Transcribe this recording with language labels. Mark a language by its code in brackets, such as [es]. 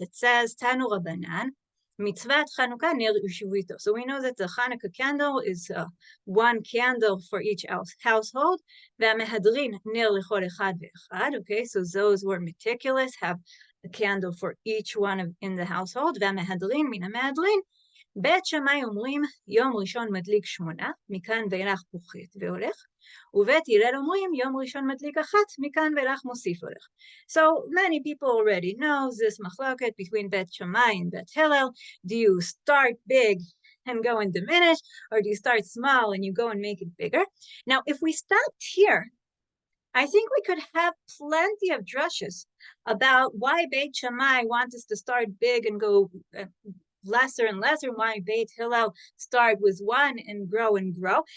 [en] It says, [he] Tanu Rabbanan, Mitzvat Chanuka ner ushuvito. [en] So we know that the Hanukkah candle is one candle for each household. [he] V'amehadrin ner lechol echad ve'echad. [en] Okay, so those who are meticulous have a candle for each one in the household. [he] V'amehadrin min hamehadrin. בית שמאי אומרים יום ראשון מדליק 8, מכאן ואילך פוחת והולך, ובית הלל אומרים יום ראשון מדליק 1, מכאן ואילך מוסיף הולך. [en] So many people already know this machloket between Bet Shammai and Bet Hillel. Do you start big and go and diminish, or do you start small and you go and make it bigger? Now, if we stopped here, I think we could have plenty of drushes about why Beit Shammai wants us to start big and go lesser and lesser, why Beit Hillel start with one and grow and grow.